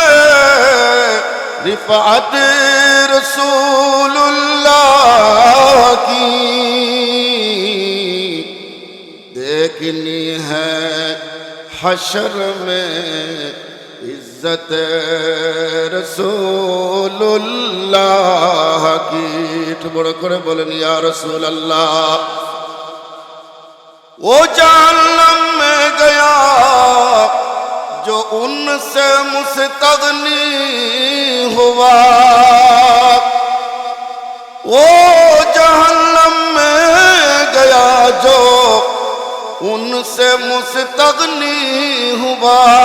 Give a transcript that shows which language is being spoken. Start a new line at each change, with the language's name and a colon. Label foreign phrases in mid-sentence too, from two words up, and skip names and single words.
Urdu: رفعت رسول اللہ کی دیکھنی ہے حشر میں عزت رسول اللہ کی
Bangla: একটু বড় করে বলেন ইয়া
Urdu: رسول اللہ وہ جہنم میں گیا جو ان سے مستغنی ہوا وہ جہنم میں گیا جو ان سے مستغنی ہوا